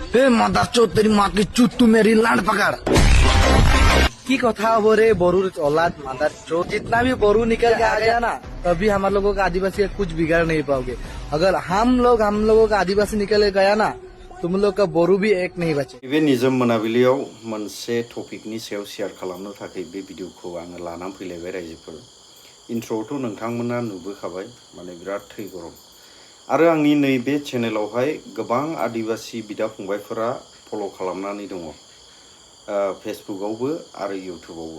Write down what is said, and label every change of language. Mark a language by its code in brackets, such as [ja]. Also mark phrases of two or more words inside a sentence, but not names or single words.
[hi] हे मदरचोद तेरी माँ की चूत तू मेरी लांड पकड़। की कथा हो रे बोरू औलाद मादर चो जितना भी बोरू निकल के आ गया ना तभी हम लोगों का आदिवासी का कुछ बिगाड़ नहीं पाओगे। अगर हम लोगों का आदिवासी निकल गया ना तुम लोग का बोरू भी एक नहीं बचे। [brx] बे निजम मोनाबिलियाव मोनसे टपिकनि सायाव शेयार खालामनो थाखाय बे भिडिअखौ आङो लानानै फैलायबाय रायजोफोर। इन्ट्र'आवथ' नोंथांमोना नुबोखाबाय माने बिराद थै गरम आरो आंनि नैबे चेनेलावहाय गोबां आदिवासी बिदा फंबायफोरा फल' खालामनानै दङ फेसबुकआवबो आरो इउटुबावबो।